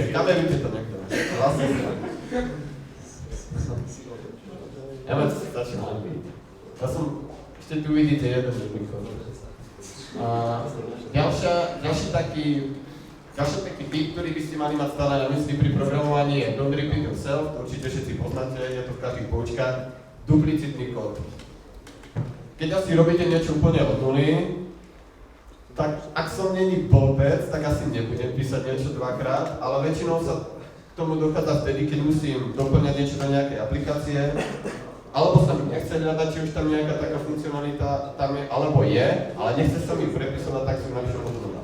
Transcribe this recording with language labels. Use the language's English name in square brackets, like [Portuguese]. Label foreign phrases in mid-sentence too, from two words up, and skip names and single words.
[Slovak] Kamerujte to niekto. Vlastne sa. Ja ma začnem hanbiť. Ešte tu vidíte jeden príklad. Ďalší taký typ, ktorý by ste mali mať stále na mysli pri programovaní je [English] don't repeat yourself, [Slovak] to určite všetci poznáte, je to v každých poučkách, duplicitný kód. Keď asi robíte niečo úplne od nuly, tak ak som není blbec, tak asi nebudem písať niečo dvakrát, ale väčšinou sa k tomu dochádza vtedy, keď musím doplňať niečo do nejakej aplikácie, alebo sa mi nechce hľadať, či už tam nejaká taká funkcionalita tam je, alebo je, ale nechce sa mi prepisovať, tak som napíšel od nuly.